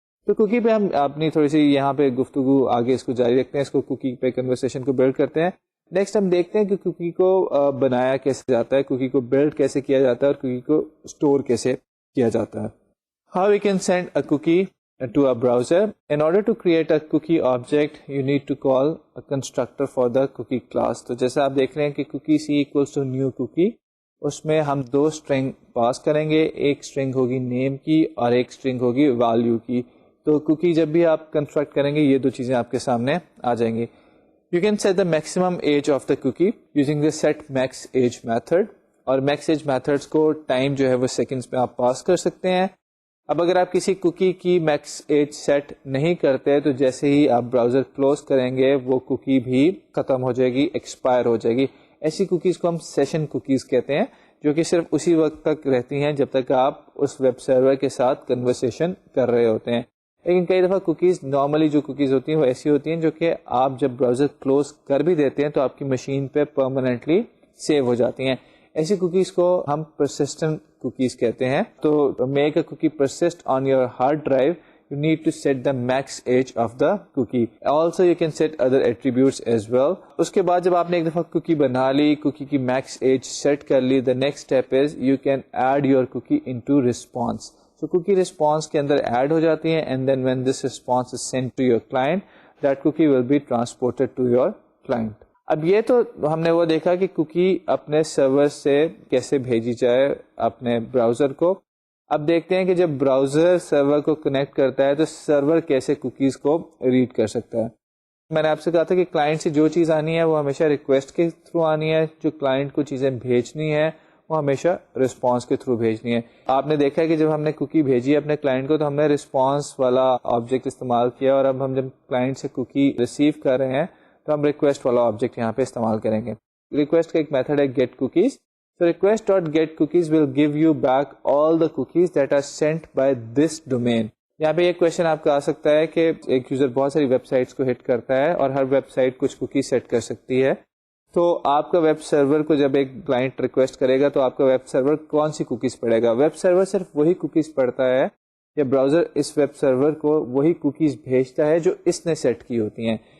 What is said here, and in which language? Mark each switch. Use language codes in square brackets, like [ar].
[ur] تو کوکی پہ ہم اپنی تھوڑی سی یہاں پہ گفتگو آگے اس کو جاری رکھتے ہیں, اس کو کوکی پہ کنورسیشن کو بلڈ کرتے ہیں. نیکسٹ ہم دیکھتے ہیں کہ کوکی کو بنایا کیسے جاتا ہے, کوکی کو بلڈ کیسے کیا جاتا ہے, اور کوکی کو اسٹور کیسے کیا جاتا ہے. [en] How we can send a cookie to a browser. In order to create a cookie object, you need to call a constructor for the cookie class. [ur] تو جیسے آپ دیکھ رہے ہیں کہ [en] cookie c equals to new cookie, [ur] اس میں ہم 2 string پاس کریں گے, ایک string ہوگی name کی اور ایک string ہوگی value کی. تو cookie جب بھی آپ کنسٹرکٹ کریں گے یہ 2 چیزیں آپ کے سامنے آ جائیں گی. [en] You can set the maximum age of the cookie using the set max age method, [ur] اور max age methods کو ٹائم جو ہے وہ سیکنڈز میں آپ پاس کر سکتے ہیں. اب اگر آپ کسی کوکی کی میکس ایج سیٹ نہیں کرتے تو جیسے ہی آپ براؤزر کلوز کریں گے وہ کوکی بھی ختم ہو جائے گی, ایکسپائر ہو جائے گی. ایسی کوکیز کو ہم سیشن کوکیز کہتے ہیں, جو کہ صرف اسی وقت تک رہتی ہیں جب تک آپ اس ویب سرور کے ساتھ کنورسیشن کر رہے ہوتے ہیں. لیکن کئی دفعہ کوکیز نارملی جو کوکیز ہوتی ہیں وہ ایسی ہوتی ہیں جو کہ آپ جب براؤزر کلوز کر بھی دیتے ہیں تو آپ کی مشین پہ پرماننٹلی سیو ہو جاتی ہیں. ایسی کوکیز کو ہم پرسسٹنٹ کوکیز کہتے ہیں. [en] تو make a cookie persist on your hard drive, you need to set the max age of the cookie. Also you can set other attributes as well. [ur] اس کے بعد جب آپ نے ایک دفعہ کوکی بنا لی, کوکی کی میکس ایج سیٹ کر لی, [en] the next step is you can add your cookie into response. So cookie response [ur] کے اندر ایڈ ہو جاتی ہیں, [en] and then when this response is sent to your client, that cookie will be transported to your client. [ur] اب یہ تو ہم نے وہ دیکھا کہ کوکی اپنے سرور سے کیسے بھیجی جائے اپنے براؤزر کو. اب دیکھتے ہیں کہ جب براؤزر سرور کو کنیکٹ کرتا ہے تو سرور کیسے کوکیز کو ریڈ کر سکتا ہے. میں نے آپ سے کہا تھا کہ کلائنٹ سے جو چیز آنی ہے وہ ہمیشہ ریکویسٹ کے تھرو آنی ہے, جو کلائنٹ کو چیزیں بھیجنی ہے وہ ہمیشہ رسپانس کے تھرو بھیجنی ہے. آپ نے دیکھا ہے کہ جب ہم نے کوکی بھیجی اپنے کلائنٹ کو تو ہم نے رسپانس والا آبجیکٹ استعمال کیا, اور اب ہم جب کلائنٹ سے کوکی ریسیو کر رہے ہیں تو ہم ریکویسٹ والا آبجیکٹ یہاں پہ استعمال کریں گے. ریکویسٹ کا ایک میتھڈ ہے get cookies. [en] So request.getCookies will give you back all the cookies that are sent by this domain. [ur] یہاں پہ یہ کویشچن آپ کا آ سکتا ہے کہ ایک یوزر بہت ساری ویب سائٹس کو ہٹ کرتا ہے اور ہر ویب سائٹ کچھ کوکی سیٹ کر سکتی ہے. تو آپ کا ویب سرور کو جب ایک کلائنٹ ریکویسٹ کرے گا تو آپ کا ویب سرور کون سی کوکیز پڑھے گا؟ ویب سرور صرف وہی کوکیز پڑھتا ہے یا براؤزر اس ویب سرور کو وہی کوکیز بھیجتا ہے جو اس نے سیٹ کی ہوتی ہیں.